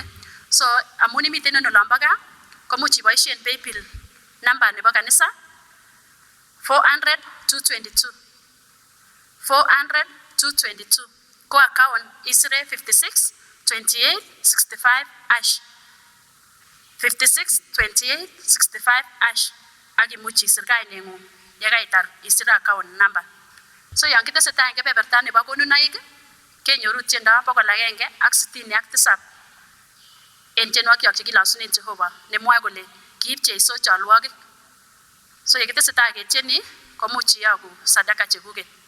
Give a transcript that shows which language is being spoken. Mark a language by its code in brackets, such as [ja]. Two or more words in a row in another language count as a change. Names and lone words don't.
[kln] So amun imiten en olombo gaa komuch iboisien paybill namba nebo kanisa 400-222 400-222 ko account isire 56-28-65 56-28-65 ak imuch isir kaineng'ung yekaitar isir [en] account number. [kln] So yon kitesetai eng kebeberta nebo konunoik kenyoru tiendo 167 en tienwogikyok chekilosunen Jehova nemwoe kole kiib Jeiso cholwogik. So yekitesetai ketieni komuch iyogu sadaka chekuket.